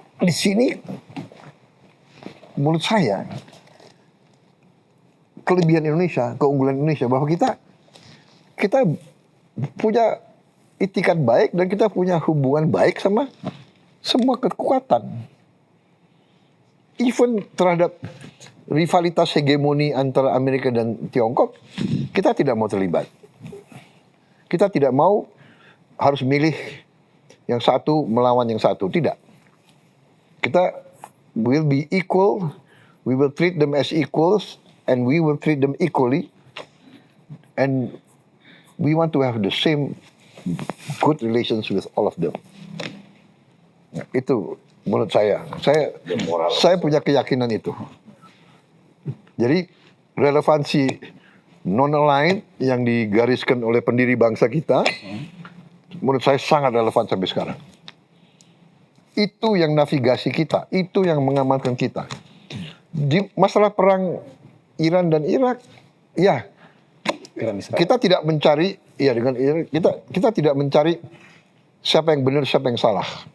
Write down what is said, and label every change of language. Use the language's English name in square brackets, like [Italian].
[Indonesian] di sini menurut saya kelebihan Indonesia, keunggulan Indonesia bahwa kita punya itikat baik dan kita punya hubungan baik sama semua kekuatan. Even terhadap rivalitas hegemoni antara Amerika dan Tiongkok, kita tidak mau terlibat. Kita tidak mau harus milih yang satu melawan yang satu. Tidak. [English] Kita will be equal, we will treat them as equals, and we will treat them equally. And we want to have the same good relations with all of them. [Indonesian] Nah, itu menurut saya. Saya punya keyakinan itu. Jadi relevansi non-aligned yang digariskan oleh pendiri bangsa kita, menurut saya sangat relevan sampai sekarang. Itu yang navigasi kita, itu yang mengamankan kita. Di masalah perang Iran dan Irak, ya kita tidak mencari, ya dengan Iran, kita tidak mencari siapa yang benar, siapa yang salah.